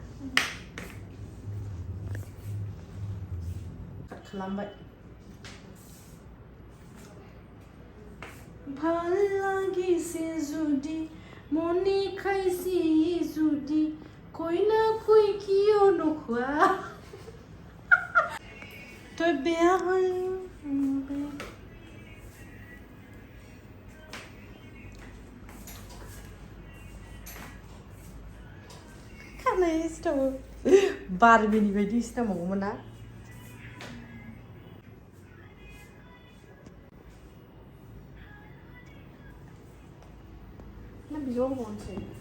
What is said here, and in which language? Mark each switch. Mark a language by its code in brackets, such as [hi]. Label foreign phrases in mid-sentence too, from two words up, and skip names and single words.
[brx] काट खालामबाय [as] ভাল লাগিছে যদি মনি খাইছি যদি কইনা কই কিয় নখোৱা তই বেয়া হ'ল [brx] खानाय सिथाबो बारबिनि बायदि सिथाबबावगौमोन ना बेयाव होबावनोसै